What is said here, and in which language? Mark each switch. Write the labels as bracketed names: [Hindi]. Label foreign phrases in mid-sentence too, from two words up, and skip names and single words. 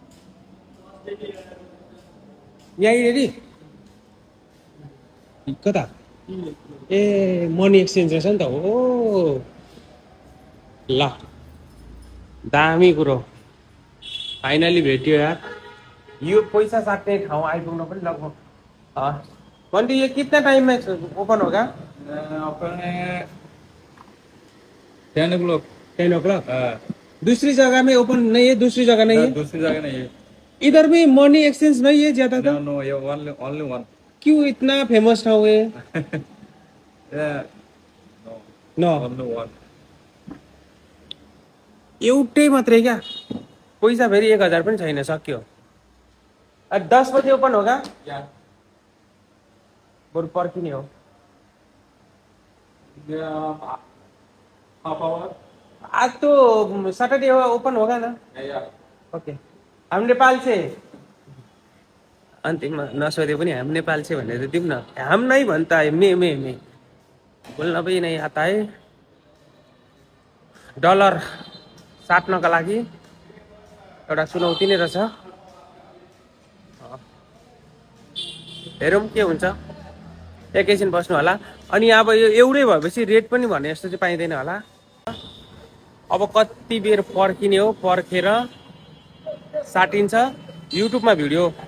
[Nepali] यहीँनेरि कता ए [English] money exchange [Nepali] रहेछ नि त हो ल दामी कुरो फाइनली भेट्यो यार यो पैसा साट्ने ठाउँ आइपुग्न पनि लगभग बंटी [Hindi] ये कितना टाइम में ओपन होगा [English] open 10 o'clock [Hindi] 10 o'clock दूसरी जगह में ओपन नहीं है दूसरी जगह नहीं है दूसरी जगह नहीं है इधर भी [English] money exchange [Hindi] नहीं है ज्यादा [English] no no ये only one [Hindi] क्यों इतना फेमस ठाउँ है नो [English] only one [Nepali] एउटै मात्रै क्या पैसा फेरि 1000 पनि छैन सक्यो 10 बजे [Hindi] ओपन होगा [Nepali] बरु पर्खिने हो [Hindi] आज तो सैटरडे ओपन होगा ना ओके हम नेपाल से [Nepali] अन्तिममा नसोधे पनि [Hindi] हम नेपाल से [Nepali] भनेर दिउँ न [Hindi] हम नहीं [Nepali] भन्छ मे बोल्न पनि [Hindi] नहीं आता है [Nepali] डलर साट्नका लागि एउटा चुनौती नै रहेछ हेरौँ के हुन्छ एकैछिन बस्नु होला अनि अब यो एउटै भएपछि रेट पनि भने जस्तो चाहिँ पाइँदैन होला अब कति बेर पर्खिने हो पर्खेर साटिन्छ युट्युबमा भिडियो